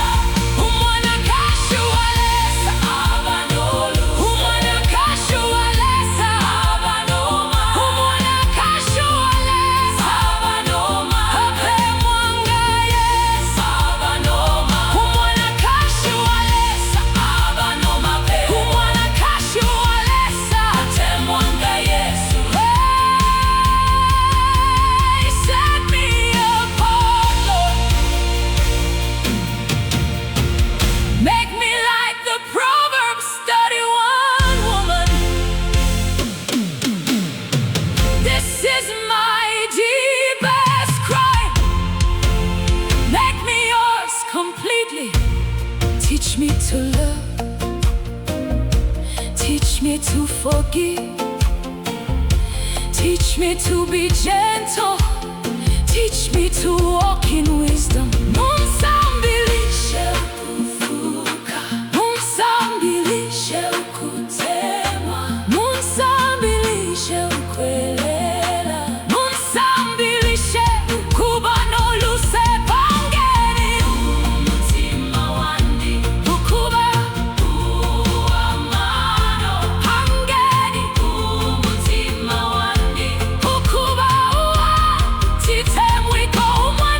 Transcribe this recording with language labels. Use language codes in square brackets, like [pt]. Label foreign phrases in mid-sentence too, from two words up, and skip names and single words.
[bem] Umwanakashi Uwa Lesa abanolu, Umwanakashi Uwa Lesa abanoma, Umwanakashi Uwa Lesa abanoma, apemwanga Yesu abanoma, Umwanakashi Uwa Lesa abanoma pe, Umwanakashi Uwa Lesa atemwanga Yesu. [en] Hey, set me apart, Lord. Make me like the Proverbs 31 woman. This is my deepest cry. Make me yours completely. Teach me to love. Teach me to forgive. Teach me to be gentle. Teach me to walk in wisdom. [bem] Munsambilishe ukuvuka, munsambilishe ukutemwa, munsambilishe ukwelela, munsambilishe ukuba noluse. Pangeni umutima wandi ukuba uamano, pangeni umutima wandi ukuba uatite mwiko.